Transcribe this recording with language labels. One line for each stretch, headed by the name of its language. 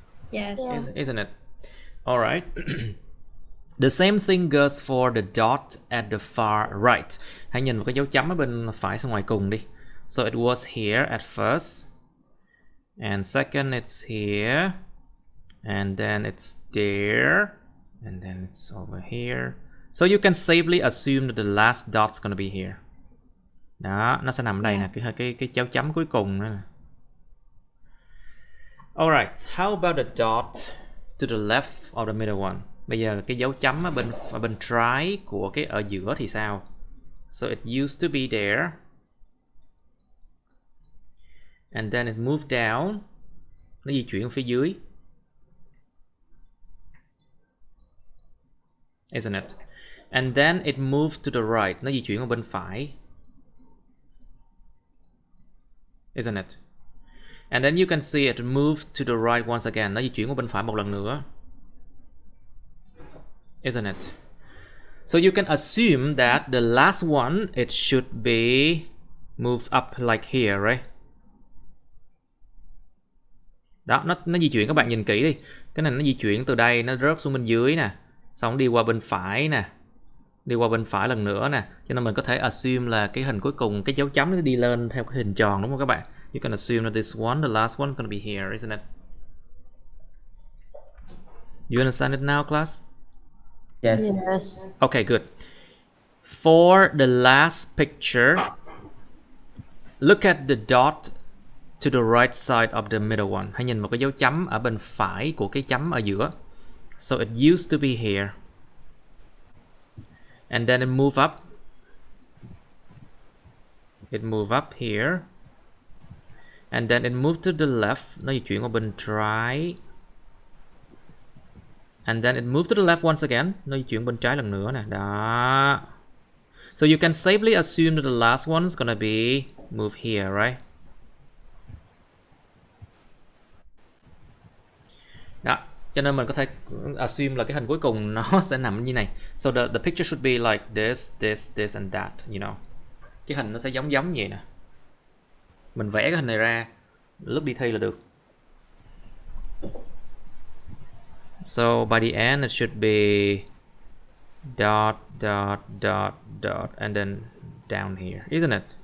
English: Yes. Isn't it? Alright. The same thing goes for the dot at the far right.
Vietnamese: Hãy nhìn một cái dấu chấm ở bên phải sang ngoài cùng đi.
English: So it was here at first. And second it's here. And then it's there. And then it's over here. So you can safely assume that the last dot's gonna be here.
Vietnamese: Đó, nó sẽ nằm ở đây nè, cái dấu chấm cuối cùng nữa nè.
English: Alright, how about the dot to the left of the middle one?
Vietnamese: Bây giờ cái dấu chấm ở bên trái của cái ở giữa thì sao?
English: So it used to be there. And then it moved down.
Vietnamese: Nó di chuyển ở phía dưới.
English: Isn't it? And then it moved to the right.
Vietnamese: Nó di chuyển ở bên phải.
English: Isn't it? And then you can see it moved to the right once again.
Vietnamese: Nó di chuyển qua bên phải một lần nữa.
English: Isn't it? So you can assume that the last one, it should be moved up like here, right?
Vietnamese: Đó, nó di chuyển, các bạn nhìn kỹ đi. Cái này nó di chuyển từ đây, nó rớt xuống bên dưới nè. Xong đi qua bên phải nè. Đi qua bên phải lần nữa nè. Cho nên mình có thể assume là cái hình cuối cùng, cái dấu chấm nó đi lên theo cái hình tròn, đúng không các bạn?
English: You can assume that this one, the last one is going to be here, isn't it? You understand it now, class? Yes. Okay, good. For the last picture, look at the dot to the right side of the middle one.
Vietnamese: Hãy nhìn một cái dấu chấm ở bên phải của cái chấm ở giữa.
English: So it used to be here. And then it moved up. It moved up here. And then it moved to the left.
Vietnamese: Nó di chuyển qua bên trái.
English: And then it moved to the left once again.
Vietnamese: Nó di chuyển bên trái lần nữa nè. Đó.
English: So you can safely assume that the last one is gonna be moved here, right?
Vietnamese: Đó. Cho nên mình có thể assume là cái hình cuối cùng nó sẽ nằm như này.
English: So the picture should be like this and that, you know.
Vietnamese: Cái hình nó sẽ giống vậy nè. Mình vẽ cái hình này ra lúc đi thi là được.
English: So by the end it should be dot and then down here, isn't it?